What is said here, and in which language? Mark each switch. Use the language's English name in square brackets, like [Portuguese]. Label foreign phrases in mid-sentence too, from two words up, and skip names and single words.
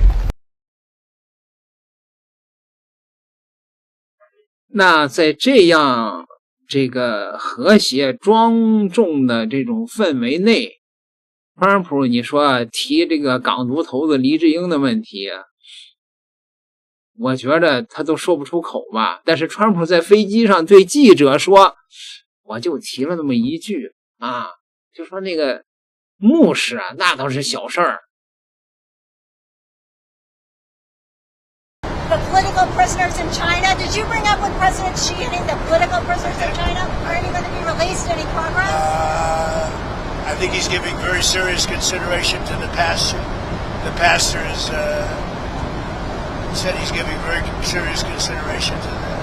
[Chinese] 那在這樣這個和諧莊重的這種氛圍內，川普你說提這個港獨頭子黎智英的問題，我覺得他都說不出口吧。但是川普在飛機上對記者說，我就提了那麼一句啊，就說那個牧師啊，那倒是小事兒。 [English] The political prisoners in China. Did you bring up with President Xi any of the political prisoners in China? Are any going to be released? Any progress? I think he's giving very serious consideration to the pastor. The pastor has said he's giving very serious consideration to that.